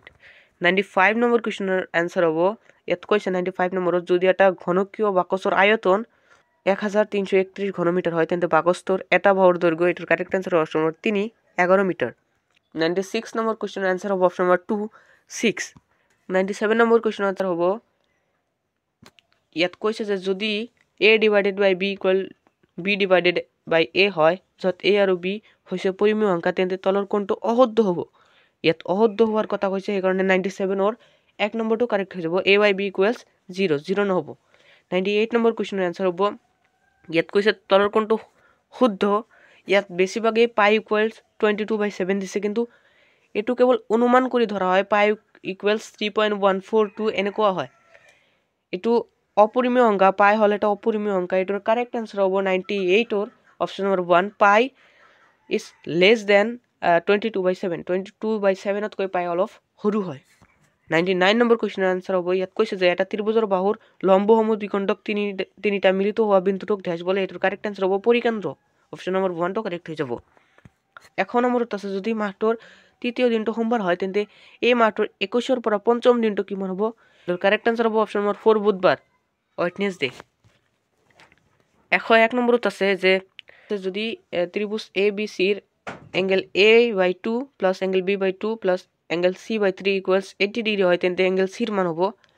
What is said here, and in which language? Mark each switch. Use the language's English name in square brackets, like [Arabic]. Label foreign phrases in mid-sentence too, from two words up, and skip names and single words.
[Assamese] 95 নম্বৰ কুৱেশ্যনৰ আনসার হ'ব ইয়াত কৈছে 95 নম্বৰত যদি এটা ঘনকীয় বাকচৰ আয়তন 1331 ঘনমিটাৰ হয় তেন্তে বাকচটোৰ এটা বাহুৰ দৈৰ্ঘ্য। এটাৰ [English] correct answer [Assamese] হ'ব [English] option number [Assamese] 3 11 মিটাৰ। 96 নম্বৰ কুৱেশ্যনৰ আনসার হ'ব [English] option number [Assamese] 2 6। 97 নম্বৰ কুৱেশ্যনৰ আনসার হ'ব ইয়াত কৈছে যে যদি [English] a divided by b equal b divided by a [Assamese] হয় য'ত a আৰু b হৈছে পৰিমেয় সংখ্যা তেন্তে তলৰ কোণটো অশুদ্ধ হ'ব। ইয়াত অশুদ্ধ হোৱাৰ কথা কৈছে সেইকাৰণে 97ৰ 1 নম্বৰটো কারেক্ট হৈ যাব। [English] a by b equals 0 [Assamese] নহ'ব। 98 নম্বৰ কুৱেশ্যনৰ আনসার হ'ব ইয়াত কৈছে তলৰ কোণটো শুদ্ধ। ইয়াত বেছিভাগে [English] pi equals 22/7 [Assamese] দিছে কিন্তু এটো কেৱল অনুমান কৰি ধৰা হয়। [English] pi equals 3.142 [Assamese] এনেকুৱা হয়। এটো অপরিমেয় সংখ্যা পাই হলে এটা অপরিমেয় সংখ্যা। এটার [English] correct answer [Assamese] হ'ব 98 [English] option number 1 pi is less than 22/7. [Assamese] 22/7তকৈ পাই অলপ সৰু হয়। 99 নম্বৰ কুৱেশ্যনৰ আনসার হ'ব ইয়াত কৈছে যে এটা ত্ৰিভুজৰ বাহুৰ লম্বসমূহ দ্বিখণ্ডক তিনিটা মিলিত হোৱা বিন্দুটোক ড্যাশ বলে। এটাৰ [English] correct answer [Assamese] হ'ব পৰিকেন্দ্ৰ। [English] option number [Assamese] 1 টো কারেক্ট হৈ যাব। 100 নম্বৰত আছে যদি মাহটোৰ তৃতীয় দিনটো সোমবাৰ হয় তেন্তে এই মাহটোৰ 21ৰ পৰা পঞ্চম দিনটো কিমান হ'ব। এটাৰ [English] correct answer [Assamese] হ'ব [English] option number [Assamese] 4 বুধবাৰ ওয়েডনেসডে। 101 নম্বৰত আছে যে যদি ত্রিভুজ এ বি সিৰ [English] angle a/2 plus angle b/2 plus angle c/3 equals 80 degree [Assamese] হয় তেন্তে এংগেল চিৰ মান হ'ব।